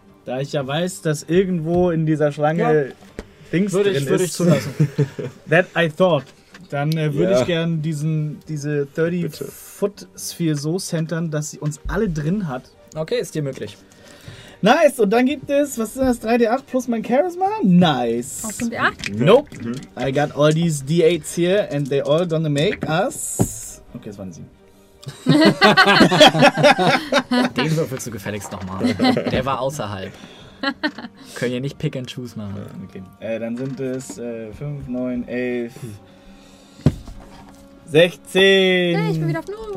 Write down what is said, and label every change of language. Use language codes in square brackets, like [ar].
[de] Da ich ja weiß, dass irgendwo in dieser Schlange Dings würde drin ich, würde ist. Würde ich zulassen. [en] That I thought. [de] Dann würde ich gern diese 30-foot-Sphere so centern, dass sie uns alle drin hat. Okay, ist dir möglich. Nice, und dann gibt es, was ist das, 3d8 plus mein Charisma? Nice. Auf 5d8? [en] Nope. I got all these d8s here and they all gonna make us... [de] Okay, es waren 7. Den würfelst du gefälligst nochmal. Der war außerhalb. Können ja nicht pick and choose machen. Okay. Dann sind es 5, 9, 11, 16. Hey, ich bin wieder auf 0.